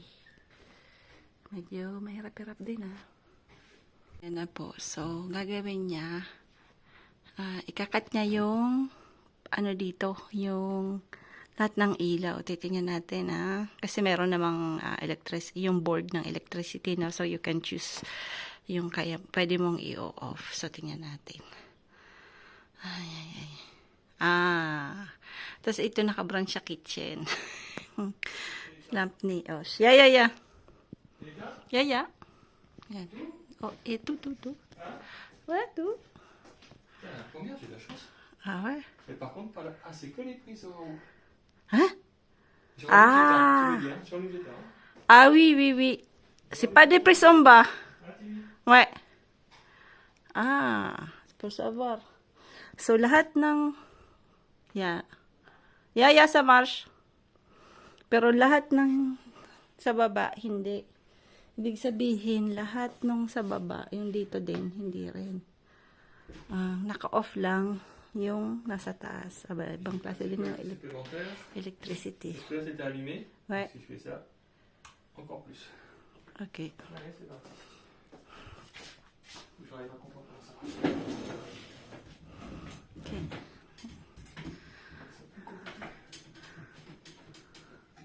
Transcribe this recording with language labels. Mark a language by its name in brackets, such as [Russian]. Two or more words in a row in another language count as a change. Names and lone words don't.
[Filipino] Medyo mahirap-hirap din yan na po. So gagawin niya, ikakat niya yung dito, yung lahat ng ilaw. Titingnan natin kasi meron namang yung board ng electricity na, so [English] you can choose [Filipino] yung pwede mong i-off. So tingnan natin. Tapos ito naka-brown siya kitchen. Lamp ni Osh. Yeah. Yan. Oh, ito. [English] What? [French] La première, j'ai de la chance. Ah ouais? Mais par contre, pas là. Ah, c'est que les prises en haut. Hein? J'ai enlevé l'état. Ah oui. C'est pas des pressions bas. Ouais. C'est pour savoir. [Filipino] So, lahat ng... [French] Yeah, ça marche. [Filipino] Pero lahat ng sa baba, hindi. Ibig sabihin, lahat ng sa baba, yung dito din, hindi rin. Naka-off lang yung nasa taas. Ibang klase din yung electricity. [French] Est-ce que là c'était allumé? Ouais. Si je fais ça, encore plus. Ok. Allez, c'est parti. J'arrive à comprendre comment ça marche. Ok.